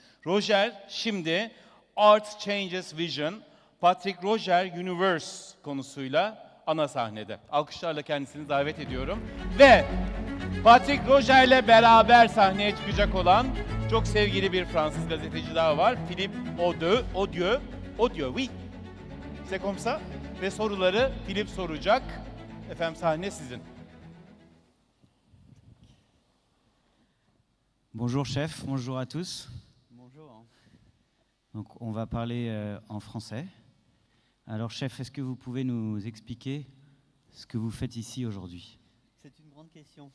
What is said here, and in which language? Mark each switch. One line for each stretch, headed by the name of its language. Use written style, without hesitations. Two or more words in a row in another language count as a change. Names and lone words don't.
Turkish: Roger şimdi Art Changes Vision, Patrick Roger Universe konusuyla ana sahnede. Alkışlarla kendisini davet ediyorum. Ve Patrick Roger'le beraber sahneye çıkacak olan çok sevgili bir Fransız gazeteci daha var.
French: Philippe Odieu, oui. C'est comme ça.
Turkish: Ve soruları Philippe soracak. Efendim sahne sizin.
French: Bonjour chef, bonjour à tous. Bonjour. Donc on va parler en français. Alors chef, est-ce que vous pouvez nous expliquer ce que vous faites ici aujourd'hui? C'est une grande question.